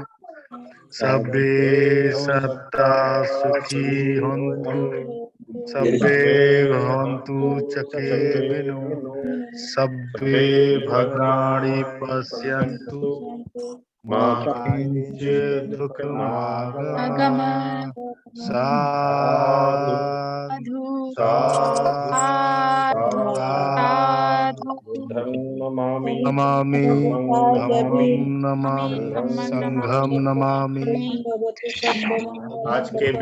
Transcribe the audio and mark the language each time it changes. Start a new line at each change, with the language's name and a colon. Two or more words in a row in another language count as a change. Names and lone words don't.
Pali: सभ्ये सत्ता सुखी होन्तु, सभ्ये भवन्तु सुखिनो, सभ्ये भद्राणि पश्यन्तु, मा किञ्चित् दुःखमागमः। साधु साधु बुद्धं नमामि, नमामि,
Hindi: जय
Pali: धम्मं नमामि, संघं नमामि।
Hindi: भीम। आज के